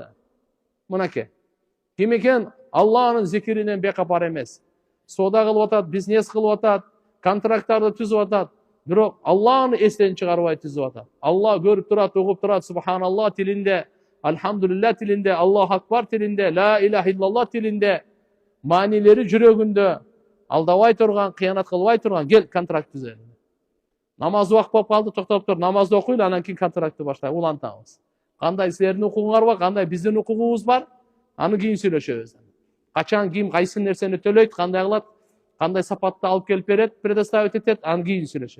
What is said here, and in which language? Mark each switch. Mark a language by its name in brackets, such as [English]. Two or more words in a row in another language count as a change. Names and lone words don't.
[Kyrgyz] Мынакей. Ким экен Алланын зикиринен бекапар эмес. Соода кылып атат, бизнес кылып атат, контракттарды түзүп атат. Бирок Алланы эстен чыгарбай түзүп атат. Алла көрүп турат, угуп турат, субханалла тилинде, альхамдулилля тилинде, Аллаху акбар тилинде, [Arabic] لا إله إلا الله [Kyrgyz] тилинде, маанилери жүрөгүндө, алдабай турган, кыянат кылбай турган, кел контракт түзөлү. Намаз убак болуп калды, токтоп тур, намазды окуйлу, анан кийин контрактты баштайлы, улантабыз. Кандай силердин укугуңар бар, кандай биздин укугубуз бар, аны кийин сүйлөшөбүз. Качан ким кайсы нерсени төлөйт, кандай кылат, кандай сапатта алып келип берет, предоставить этет, аны кийин сүйлөшөбүз.